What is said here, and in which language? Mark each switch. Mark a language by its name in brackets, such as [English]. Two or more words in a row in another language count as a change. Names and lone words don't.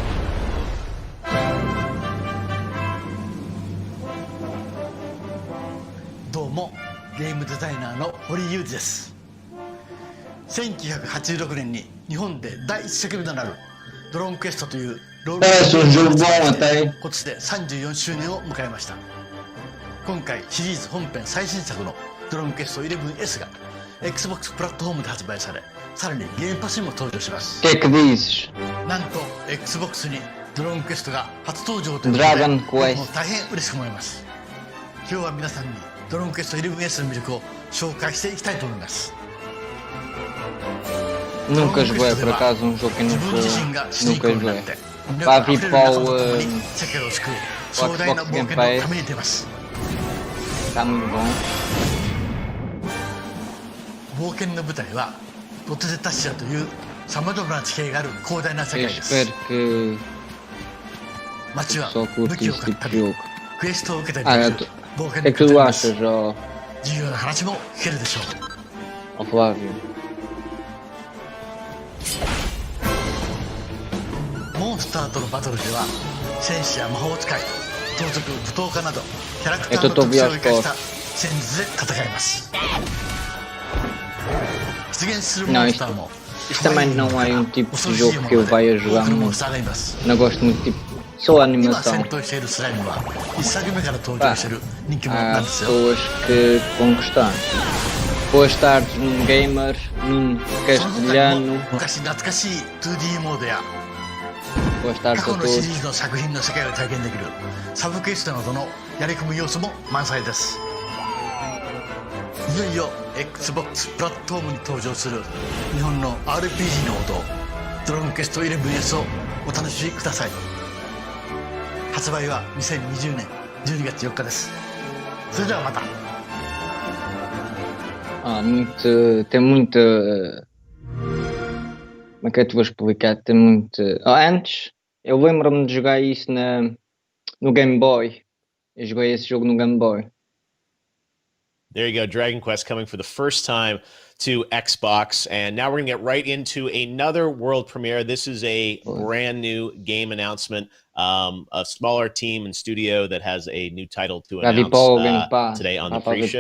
[Japanese] $1986 年に日本で第一作目となるドローンクエストというロール [Portuguese] Parece um jogo bom até. [Japanese] 今年で34周年を迎えました。今回シリーズ本編最新作のドローンクエスト 11S が Xbox プラットフォームで発売され、さらにゲームパスにも登場します。 [Portuguese] Que dizes? [Japanese] なんと Xbox にドローンクエストが初登場ということで、 Dragon 僕も Quest 大変嬉しく思います。今日は皆さんにドローンクエスト 11S の魅力を紹介していきたいと思います。 [Portuguese] Nunca joguei, por acaso, um jogo que nunca joguei. Vai vir para o Xbox Game Pass. Está muito bom. [Japanese] 冒険の舞台はロテゼタシアというさまざまな地形がある広大な世界です。 [Portuguese] Eu espero que [Japanese] 街は [Portuguese] só [Japanese] 武 [Portuguese] curto [Japanese] 器を [Portuguese] esse [Japanese] 買っ [Portuguese] tipo [Japanese] た [Portuguese] de [Japanese] り [Portuguese] jogo. [Japanese] クエストを受けたり [Portuguese] Ah, [Japanese] できる冒 [Portuguese] o [Japanese] 険 [Portuguese] que é [Japanese] に [Portuguese] que [Japanese] 語 [Portuguese] tu [Japanese] ります [Portuguese] achas, ó, [Japanese] 重要な話も聞けるでしょう [Portuguese] ó Flávio? [Japanese] モンスターとのバトルでは戦士や魔法使い盗賊舞踏家などキャラクターの特徴を生かした戦術で戦います出現するモンスターも [Portuguese] Isto também não é um tipo de jogo que eu vai a jogar muito. Não gosto muito, tipo, só a [Japanese] 今 [Portuguese] animação. [Japanese] 戦闘しているスライムは一作目から登場している人気者な [Portuguese] Há [Japanese] んですよ [Portuguese] pessoas que vão gostar. Boas tardes, Nuno Gamer, Nuno [Japanese] その他にも [Portuguese] Castelhano. [Japanese] 昔懐かしい 2D モードや [Portuguese] Boas [Japanese] 過 [Portuguese] tardes [Japanese] 去 [Portuguese] a [Japanese] のシリ [Portuguese] todos. [Japanese] ーズの作品の世界を体験できるサブクエストなどのやり込む要素も満載ですいよいよ XBOX プラットフォームに登場する日本の RPG の王道ドラゴンクエスト 11S をお楽しみください発売は2020年12月4日ですそれではまた [Portuguese] Ah, muito. Tem muita. Como é que eu te vou explicar? Tem muito. Antes, eu lembro-me de jogar isso no Game Boy. Eu joguei esse jogo no Game Boy. [English] There you go, Dragon Quest coming for the first time to Xbox. And now we're going to get right into another world premiere. This is a brand new game announcement. A smaller team and studio that has a new title to announce today on the pre-show.